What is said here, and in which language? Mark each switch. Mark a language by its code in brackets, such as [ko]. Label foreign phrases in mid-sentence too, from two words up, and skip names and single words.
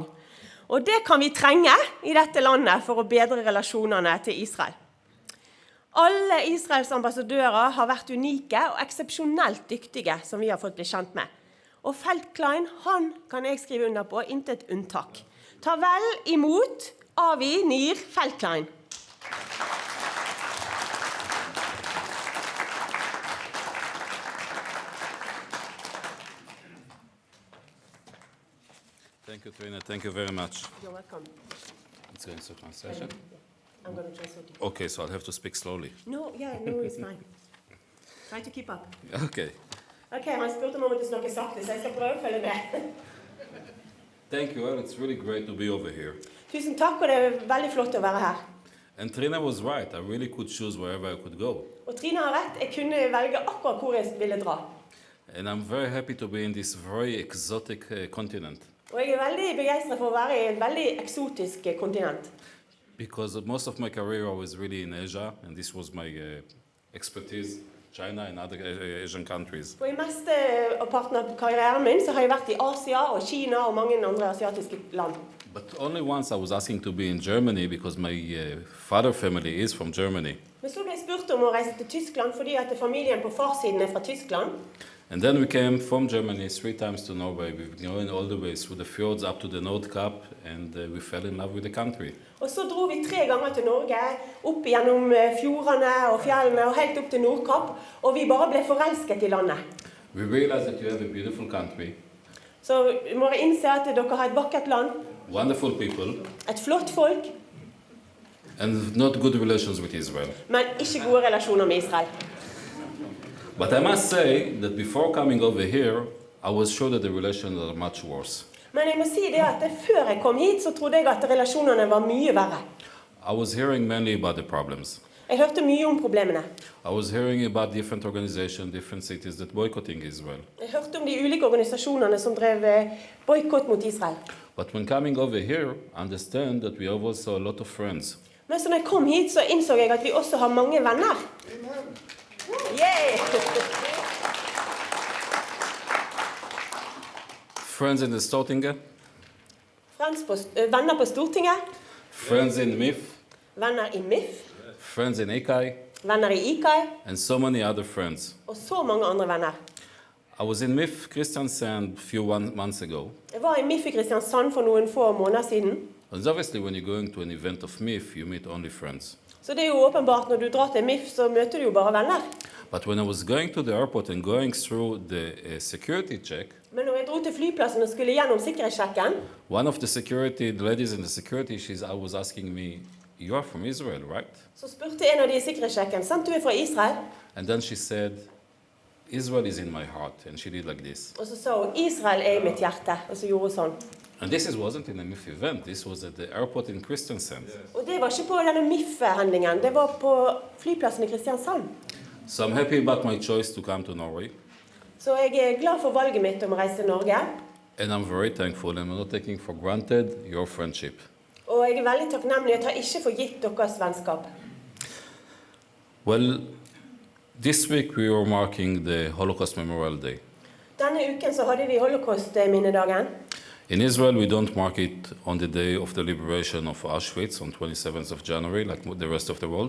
[no] Og det kan vi trenge i dette landet for å bedre relasjonene til Israel. Alle Israels ambassadører har vært unike og eksepsjonelt dyktige, som vi har fått bli kjent med. Og Feldklein, han kan jeg skrive under på, intet unntak. Ta vel imot Avi Nir-Feldklein. [en] Thank you, Trina. Thank you very much. You're welcome. It's going to translation? I'm going to translate it. Okay, so I'll have to speak slowly. No, it's fine. Try to keep up. Okay. [no] Okay, han spurte meg om å snakke sakte, så jeg skal prøve å følge med. [en] Thank you. Well, it's really great to be over here. [no] Tusen takk, og det veldig flott å være her. [en] And Trina was right. I really could choose wherever I could go. [no] Og Trina har rett, jeg kunne velge akkurat hvor jeg ville dra. [en] And I'm very happy to be in this very exotic continent. [no] Og jeg veldig begeistret for å være i et veldig eksotisk kontinent. [en] Because most of my career I was really in Asia, and this was my expertise, China and other Asian countries. [no] Og i meste av parten av karrieren min så har jeg vært i Asia og Kina og mange andre asiatiske land. [en] But only once I was asking to be in Germany because my father family is from Germany. [no] Men så ble jeg spurt om å reise til Tyskland fordi at familien på farssiden fra Tyskland. [en] And then we came from Germany 3 times to Norway. We've been going all the way through the fjords up to the North Cap, and we fell in love with the country. [no] Og så dro vi 3 ganger til Norge, opp gjennom fjordene og fjellene og helt opp til Nordkapp, og vi bare ble forelsket i landet. [en] We realized that you have a beautiful country. [no] Så vi må innse at dere har et vakkert land, [en] Wonderful people, [no] et flott folk, [en] and not good relations with Israel. [no] men ikke gode relasjoner med Israel. [en] But I must say that before coming over here, I was sure that the relations are much worse. [no] Men jeg må si det at før jeg kom hit, så trodde jeg at relasjonene var mye verre. [en] I was hearing mainly about the problems. [no] Jeg hørte mye om problemene. [en] I was hearing about different organizations, different cities that boycotting Israel. [no] Jeg hørte om de ulike organisasjonene som drev boykott mot Israel. [en] But when coming over here, I understand that we have also a lot of friends. [no] Men så når jeg kom hit, så innså jeg at vi også har mange venner. Yay! [en] Friends in the Stortinget, [no] Venner på Stortinget, [en] friends in MIF, [no] venner i MIF, [en] friends in ICAI, [no] venner i ICAI, [en] and so many other friends. [no] og så mange andre venner. [en] I was in MIF Kristiansand a few months ago. [no] Jeg var i MIF i Kristiansand for noen få måneder siden. [en] And obviously when you're going to an event of MIF, you meet only friends. [no] Så det jo åpenbart, når du drar til MIF, så møter du jo bare venner. [en] But when I was going to the airport and going through the security check, [no] Men når jeg dro til flyplassen og skulle gjennom sikkerhetssjekken, [en] one of the ladies in the security, I was asking me, you are from Israel, right? [no] så spurte en av de i sikkerhetssjekken, sant du fra Israel? [en] And then she said, Israel is in my heart. And she did like this. [no] Og så sa hun, Israel i mitt hjerte, og så gjorde hun sånn. [en] And this wasn't in a MIF event. This was at the airport in Kristiansand. [no] Og det var ikke på denne MIF-handlingen, det var på flyplassen i Kristiansand. [en] So I'm happy about my choice to come to Norway. [no] Så jeg glad for valget mitt om å reise til Norge. [en] And I'm very thankful and I'm not taking for granted your friendship. [no] Og jeg veldig takknemlig, jeg tar ikke for gitt deres vennskap. [en] Well, this week we were marking the Holocaust Memorial Day. [no] Denne uken så hadde vi Holocaust-minnedagen. [en] In Israel, we don't mark it on the day of the liberation of Auschwitz on 27th of January, like the rest of the world.